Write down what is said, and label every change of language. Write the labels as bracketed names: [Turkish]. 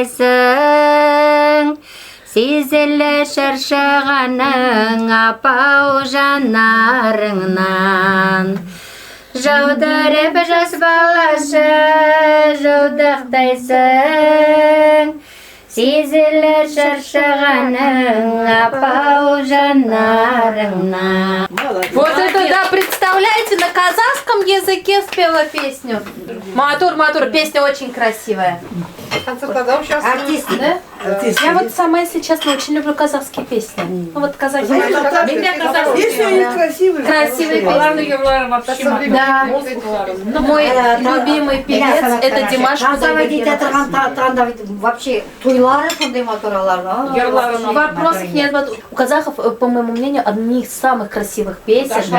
[Kazakh] жақтайсың, сезілі шаршағаның апау жанарыңнан. Жаудырып жас балашы жаудақтайсың, сезілі шаршағаның апау жанарыңнан. [Russian] Вот это, да, представляете, на казахском языке спела песню. Матур, матур, песня очень красивая. Артист, Да? Я вот сама, если честно, очень люблю казахские песни. Ну вот казахи. Если они красивые. Красивые песни. Да. Мой любимый певец это Димаш Кудайбергенов. Кудайбергенов. [Kazakh] Вообще тойлары сондай моторалар. [Russian] Вопросов нет. Вот у казахов, по моему мнению, одни из самых красивых песен.